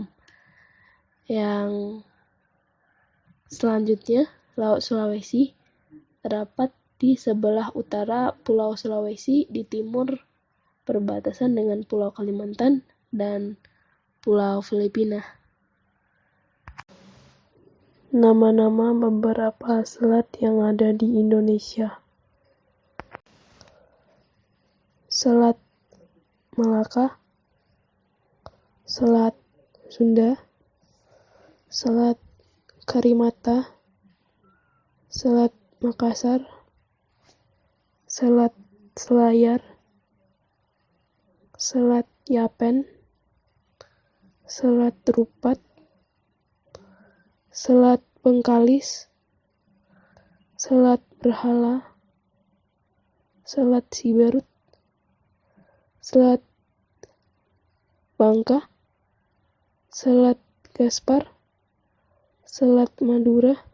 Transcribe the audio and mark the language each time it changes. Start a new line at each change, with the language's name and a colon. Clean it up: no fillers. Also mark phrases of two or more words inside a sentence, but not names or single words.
Indonesian: Yang selanjutnya, Laut Sulawesi terdapat di sebelah utara Pulau Sulawesi, di timur perbatasan dengan Pulau Kalimantan dan Pulau Filipina. Nama-nama beberapa selat yang ada di Indonesia. Selat Malaka, Selat Sunda, Selat Karimata, Selat Makassar, Selat Selayar, Selat Yapen, Selat Rupat, Selat Bengkalis, Selat Berhala, Selat Siberut, Selat Bangka, Selat Gaspar, Selat Madura,